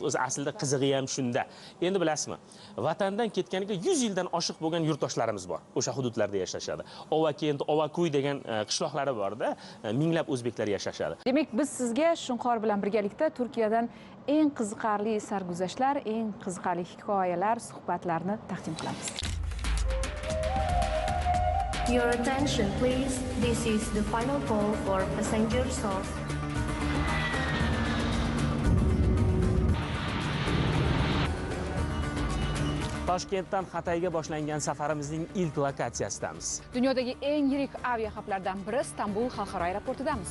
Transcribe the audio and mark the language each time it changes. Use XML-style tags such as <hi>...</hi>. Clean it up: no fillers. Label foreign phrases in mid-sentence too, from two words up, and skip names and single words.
<uz>O'zi aslida qizig'i ham shunda. Endi bilasizmi, vatandan ketganiga 100 yildan oshiq bo'lgan yurtdoshlarimiz bor. O'sha hududlarda yashashadi. Ovakent, Ovakuy degan qishloqlari borda, minglab o'zbeklar yashashadi. Demak, biz sizga Shunqor bilan birgalikda Turkiyadan eng qiziqarli sarguzashtlar, eng qiziqarli hikoyalar, suhbatlarni taqdim qilamiz.</uz> <en>Your attention, please. This is the final call for passengers of</en> <uz>Toshkentdan Xatayga boshlangan safarimizning ilk lokatsiyasidamiz. Dunyodagi eng yirik aviahublardan biri Istanbul xalqaro aeroportidamiz.</uz>